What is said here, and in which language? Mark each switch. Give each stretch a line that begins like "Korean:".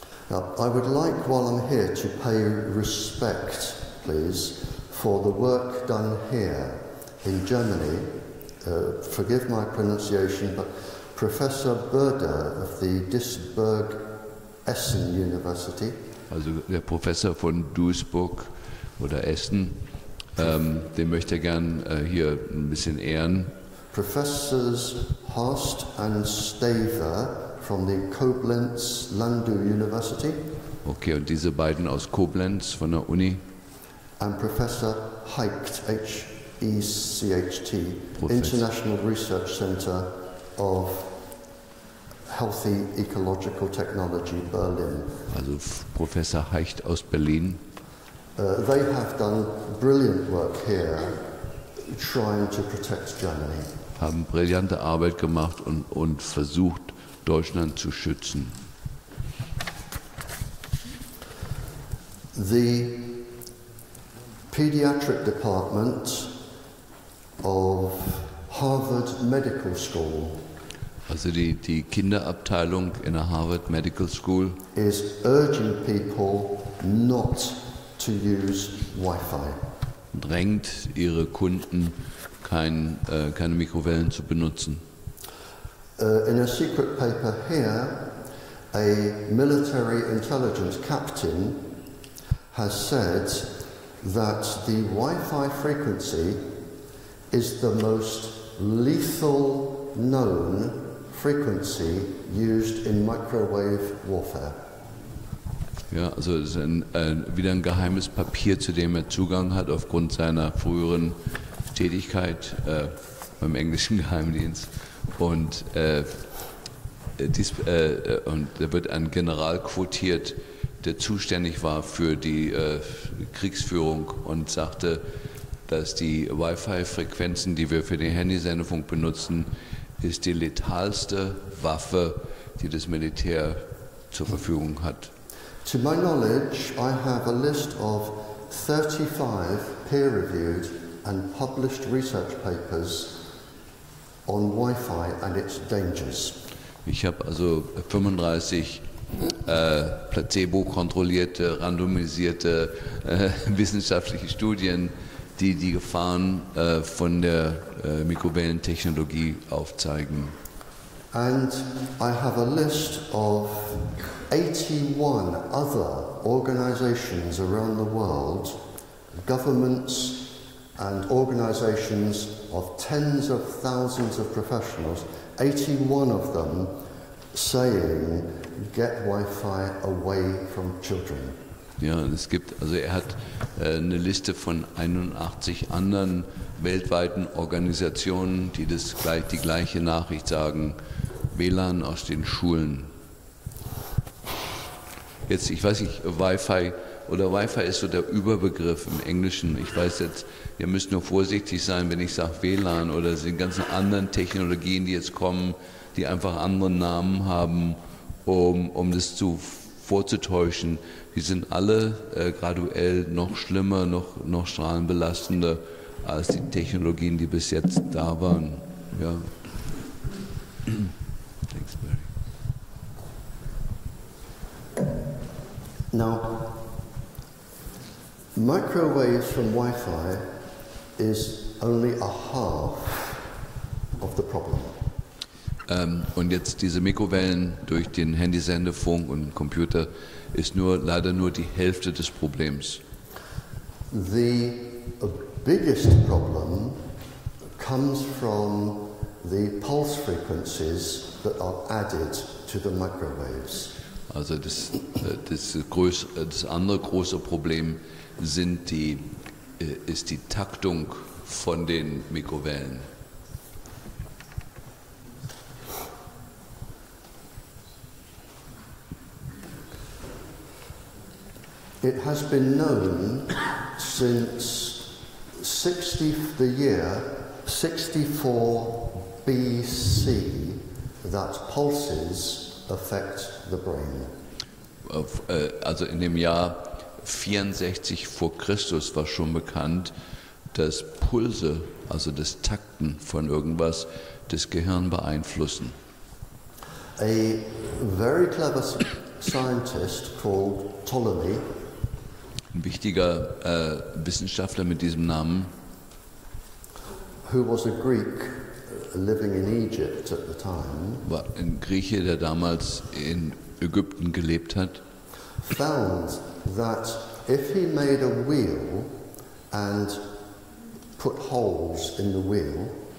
English: Now, I would like, while I'm here, to pay respect, please, for the work done here in Germany. Forgive my pronunciation, but Professor Börder of the Duisburg Essen University.
German: Also der Professor von Duisburg oder Essen, den möchte ich gern hier ein bisschen ehren.
English: Professors Horst and Staver from the Koblenz Landau University.
German: Okay, und diese beiden aus Koblenz von der Uni.
English: And Professor Heicht, H-E-C-H-T, International Research Center of Healthy Ecological Technology, Berlin.
German: Also Professor Heicht aus Berlin.
English: They have done brilliant work here trying to protect Germany.
German: Haben brillante Arbeit gemacht und versucht, Deutschland zu schützen.
English: The Pediatric Department of Harvard Medical School
German: Also die Kinderabteilung in der Harvard Medical School
English: is urging people not to use Wi-Fi.
German: drängt ihre Kunden, keine Mikrowellen zu benutzen.
English: In a secret paper here, a military intelligence captain has said that the Wi-Fi frequency is the most lethal known frequency used in microwave warfare.
German: Ja, also es ist wieder ein geheimes Papier, zu dem er Zugang hat aufgrund seiner früheren Tätigkeit beim englischen Geheimdienst. Und da wird ein General quotiert, der zuständig war für die Kriegsführung und sagte, dass die Wi-Fi-Frequenzen, die wir für den Handysendefunk benutzen, ist die letalste Waffe, die das Militär zur Verfügung hat.
English: To my knowledge, I have a list of 35 peer-reviewed and published research papers on Wi-Fi and its dangers.
German: Ich habe also 35 placebo-kontrollierte, randomisierte wissenschaftliche Studien, die die Gefahren von der Mikrowellentechnologie aufzeigen.
English: And I have a list of 81 other organizations around the world, governments and organizations of tens of thousands of professionals, 81 of them saying, get Wi-Fi away from children.
German: Ja, es gibt, also er hat eine Liste von 81 anderen weltweiten Organisationen, die die gleiche Nachricht sagen, WLAN aus den Schulen. Jetzt, ich weiß nicht, Wi-Fi ist so der Überbegriff im Englischen. Ich weiß jetzt, ihr müsst nur vorsichtig sein, wenn ich sage WLAN oder die ganzen anderen Technologien, die jetzt kommen, die einfach andere Namen haben, um das vorzutäuschen. Die sind alle graduell noch schlimmer, noch strahlenbelastender als die Technologien, die bis jetzt da waren. Ja.
English: Thanks, Barrie. Now, microwaves from Wi-Fi is only a half of the problem.
German: Und jetzt diese Mikrowellen durch den Handysendefunk und Computer ist leider nur die Hälfte des Problems.
English: The biggest problem comes from the pulse frequencies that are added to the microwaves.
German: Also das andere große Problem ist die Taktung von den Mikrowellen.
English: It has been known since the year 64 BC that pulses affect the brain.
German: Also in dem Jahr 64 vor Christus war schon bekannt, dass Pulse, also das Takten von irgendwas, das Gehirn beeinflussen.
English: A very clever scientist called Ptolemy.
German: Ein wichtiger Wissenschaftler mit diesem Namen,
English: who was a Greek living in Egypt at the time,
German: war ein Grieche, der damals in Ägypten gelebt hat,
English: found that if he made a wheel and put holes in the wheel,